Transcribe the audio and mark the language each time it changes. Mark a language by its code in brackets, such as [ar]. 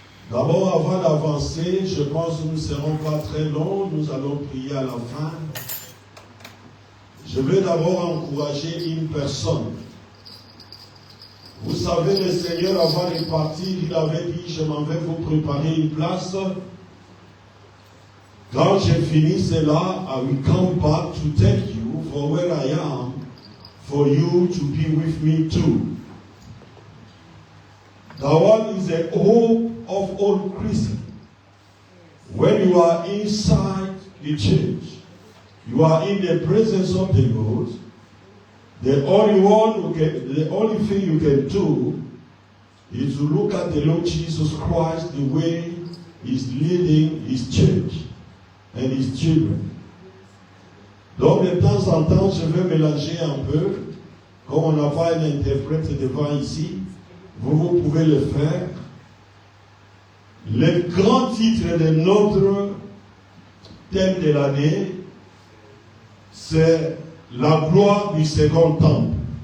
[fr] D'abord, avant d'avancer, je pense que nous ne serons pas très longs. Nous allons prier à la fin. Je veux d'abord encourager une personne. Vous savez, le Seigneur, avant de partir, il avait dit, je m'en vais vous préparer une place. Quand j'ai fini cela, [en] I will come back to take you for where I am, for you to be with me too. That one is the hope of all Christians. When you are inside the church, you are in the presence of the Lord. The only thing you can do is to look at the Lord Jesus Christ, the way He's leading His church and His children. [fr] Donc de temps en temps, je vais mélanger un peu, comme on n'a pas un interprète devant ici, vous pouvez le faire. Le grand titre de notre thème de l'année, c'est la gloire du second temple.